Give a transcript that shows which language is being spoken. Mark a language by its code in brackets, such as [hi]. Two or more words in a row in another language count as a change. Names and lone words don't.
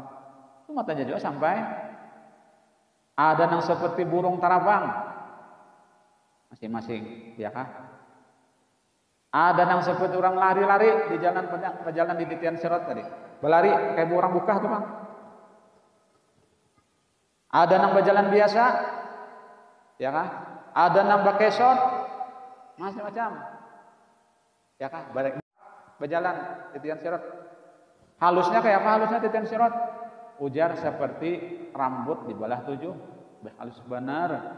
[bjn] Itu matanya juga sampai. Ada yang seperti burung tarabang, masing-masing ya kah. Ada yang seperti orang lari-lari di jalan di titian sirat tadi. Berlari kayak orang buka tuh Bang. Ada yang berjalan biasa, ya kah? Ada yang bakesot, macam-macam, ya kah? Berjalan titian sirat. Halusnya kayak apa halusnya titian sirat? Ujar seperti rambut di belah 7, halus benar.